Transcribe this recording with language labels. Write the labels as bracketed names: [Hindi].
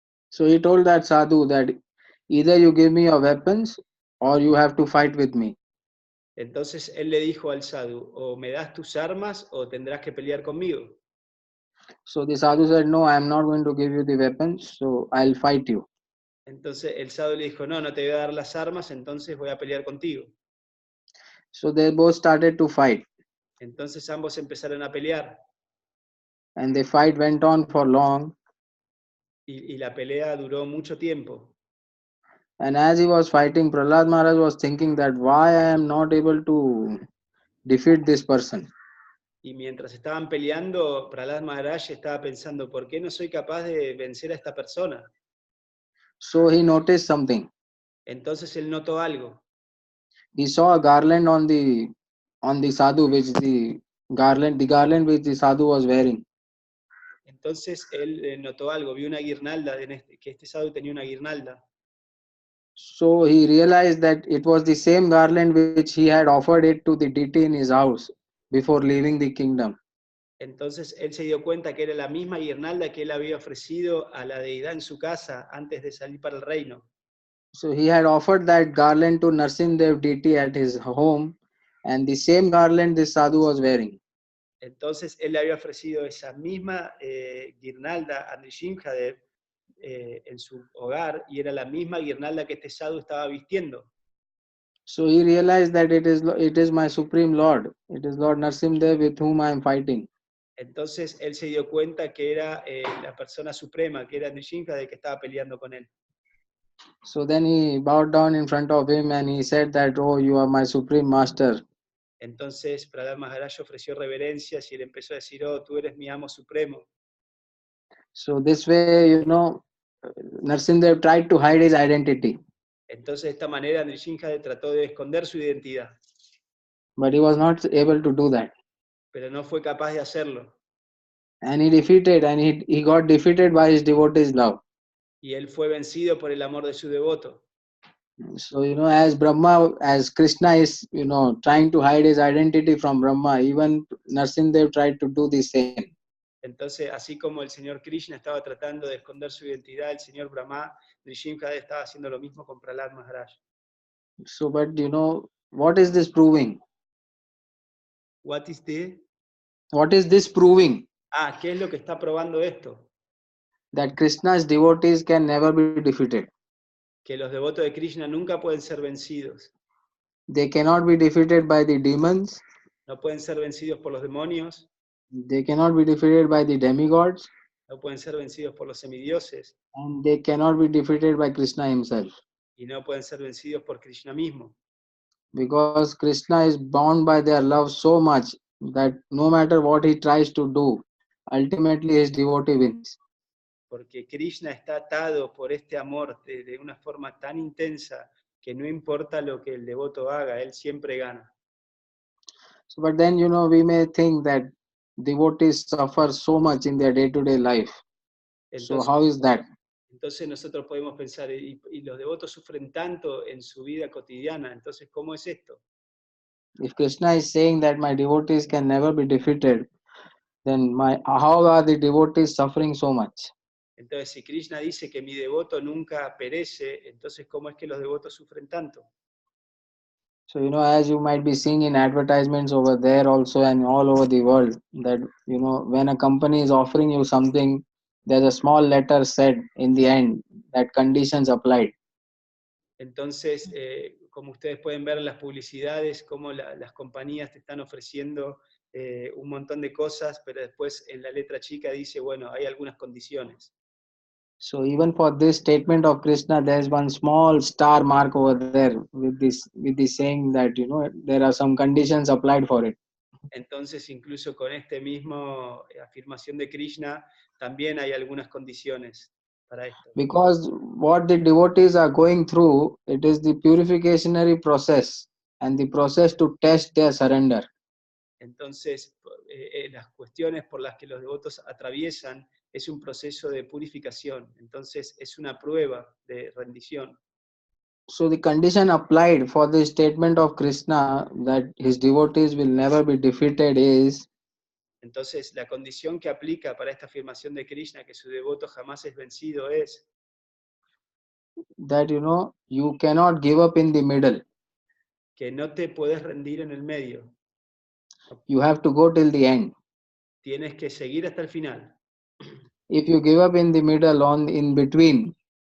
[English] So he told that sadhu that either you give me your weapons or you have to fight with me. [Spanish] Entonces él le dijo al sadhu, o me das tus armas o tendrás que pelear conmigo. [English] So the sadhu said, no, I am not going to give you the weapons, so I'll fight you. [Spanish] Entonces el sadhu le dijo, no, no te voy a dar las armas, entonces voy a pelear contigo. [English] So they both started to fight. [Spanish] Entonces ambos empezaron a pelear. [English] and the fight went on for long. [Spanish] y la pelea duró mucho tiempo. [English] And as he was fighting, Prahlad Maharaj was thinking that why I am not able to defeat this person. [Spanish] Y mientras estaban peleando, Prahlad Maharaj estaba pensando, ¿por qué no soy capaz de vencer a esta persona? [English] So he noticed something. [Spanish] Entonces él notó algo. [English] He saw a garland on the sadhu, which the garland which the sadhu was wearing. [Spanish] Entonces él notó algo, vio una guirnalda, que este sadhu tenía una guirnalda. [English] So he realized that it was the same garland which he had offered it to the deity in his house before leaving the kingdom. [Spanish] Entonces él se dio cuenta que era la misma guirnalda que él había ofrecido a la deidad en su casa antes de salir para el reino. [English] So he had offered that garland to Narsimdev deity at his home, and the same garland this sadhu was wearing. [Spanish] Entonces él le había ofrecido esa misma guirnalda a Nrsimhadev en su hogar, y era la misma guirnalda que este sadhu estaba vistiendo. [English] So he realized that it is my supreme Lord. It is Lord Narsimdev with whom I am fighting. [Spanish] Entonces él se dio cuenta que era la persona suprema, que era Nrsimhadev, que estaba peleando con él. [English] So then he bowed down in front of him and he said that, oh, you are my supreme master. [Spanish] Entonces Prahlad Maharaj ofreció reverencias y él empezó a decir, oh, tú eres mi amo supremo. [English] So this way, Narsimdev tried to hide his identity, [Spanish] Entonces de esta manera Nrsimhadev trató de esconder su identidad, [English] but he was not able to do that. [Spanish] pero no fue capaz de hacerlo. [English] And he got defeated by his devotees' love. [Spanish] Y él fue vencido por el amor de su devoto. [English] So, as Krishna is, trying to hide his identity from Brahma, even Narsimdev tried to do the same. [Spanish] Entonces, así como el señor Krishna estaba tratando de esconder su identidad, el señor Brahma, Nrsimhadev estaba haciendo lo mismo con Prahlad Maharaj. [English] So, but what is this proving? What is the? What is this proving? [Spanish] ¿Qué es lo que está probando esto? [English] That Krishna's devotees can never be defeated. [Spanish] Que los devotos de Krishna nunca pueden ser vencidos. [English] They cannot be defeated by the demons. [Spanish] No pueden ser vencidos por los demonios. [English] They cannot be defeated by the demigods. [Spanish] No pueden ser vencidos por los semidioses. [English] And they cannot be defeated by Krishna himself. [Spanish] Y no pueden ser vencidos por Krishna mismo. [English] Because Krishna is bound by their love so much that no matter what he tries to do, ultimately his devotee wins. [Spanish] Porque Krishna está atado por este amor de una forma tan intensa que no importa lo que el devoto haga, él siempre gana. [English] So, but then, we may think that devotees suffer so much in their day-to-day life. [Spanish] Entonces, [English] So how is that? [Spanish] Entonces nosotros podemos pensar, y los devotos sufren tanto en su vida cotidiana, entonces ¿cómo es esto? [English] If Krishna is saying that my devotees can never be defeated, then how are the devotees suffering so much? [Spanish] Entonces si Krishna dice que mi devoto nunca perece, entonces ¿cómo es que los devotos sufren tanto? [English] So, as you might be seeing in advertisements over there also and all over the world, that, when a company is offering you something, there's a small letter said in the end that conditions applied. [Spanish] Entonces, como ustedes pueden ver en las publicidades, cómo las compañías te están ofreciendo un montón de cosas, pero después en la letra chica dice, bueno, hay algunas condiciones. [English] So even for this statement of Krishna, there's one small star mark over there with this saying that, there are some conditions applied for it. [Spanish] Entonces, incluso con este mismo afirmación de Krishna, también hay algunas condiciones para esto. [English] Because what the devotees are going through, it is the purificationary process and the process to test their surrender. [Spanish] Entonces, las cuestiones por las que los devotos atraviesan es un proceso de purificación, entonces es una prueba de rendición. [English] So the condition applied for the statement of Krishna that his devotees will never be defeated is [Spanish] Entonces, la condición que aplica para esta afirmación de Krishna, que su devoto jamás es vencido, es [English] that, you cannot give up in the middle. [Spanish] que no te puedes rendir en el medio. [English] You have to go till the end. [Spanish] Tienes que seguir hasta el final. [English] If you give up in the middle, in between,